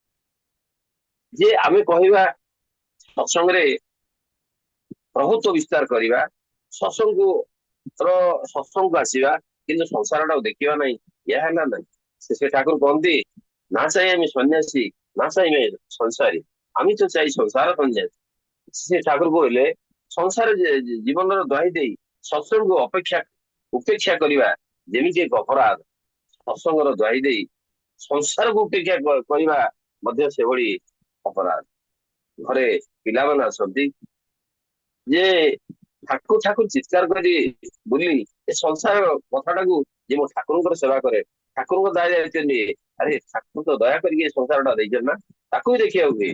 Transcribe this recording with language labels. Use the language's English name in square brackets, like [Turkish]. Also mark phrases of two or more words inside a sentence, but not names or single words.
[Odia] ଯେ ଆମେ କହିବା ସତ୍ସଙ୍ଗରେ ପ୍ରଭୁତ୍ୱ ବିସ୍ତାର କରିବା, ସତ୍ସଙ୍ଗକୁ ଆସିବା, କିନ୍ତୁ ସଂସାରଟାକୁ ଦେଖିବା ନାହିଁ, ଏହା ହେଲା ନାହିଁ। ସେ ଠାକୁର କହନ୍ତି, ନା ଚାହିଁ ଆମେ ସନ୍ନ୍ୟାସୀ, ନା ଚାହିଁ ଆମେ ସଂସାରୀ, [Bangla] আমি তো চাই ସଂସାର ସନ୍ନ୍ୟାସୀ। [Odia] ସେ ଠାକୁର କହିଲେ ସଂସାର ଜୀବନର ଦ୍ୱାହି ଦେଇ ସତ୍ସଙ୍ଗକୁ ଉପେକ୍ଷା କରିବା ଯେମିତି ଏକ ଅପରାଧ, ସତ୍ସଙ୍ଗର ଦ୍ୱାହି ଦେଇ ସଂସାରକୁ ଉପେକ୍ଷା କରିବା ମଧ୍ୟ ସେଭଳି ଅପରାଧ। ଘରେ ପିଲାମାନେ ଆସନ୍ତି, ଯେ ଠାକୁର ଠାକୁର ଚିତ୍କାର କରି ବୁଲି ଏ ସଂସାର କଥାଟାକୁ, ଯେ ମୁଁ ଠାକୁରଙ୍କର ସେବା କରେ, ଠାକୁରଙ୍କ ଦାୟିତ୍ୱ ନିଏ, ଆରେ ଠାକୁର ତ ଦୟା କରିକି ଏ ସଂସାରଟା ଦେଇଛନ୍ତି ନା, ତାକୁ ବି ଦେଖିବାକୁ ହୁଏ।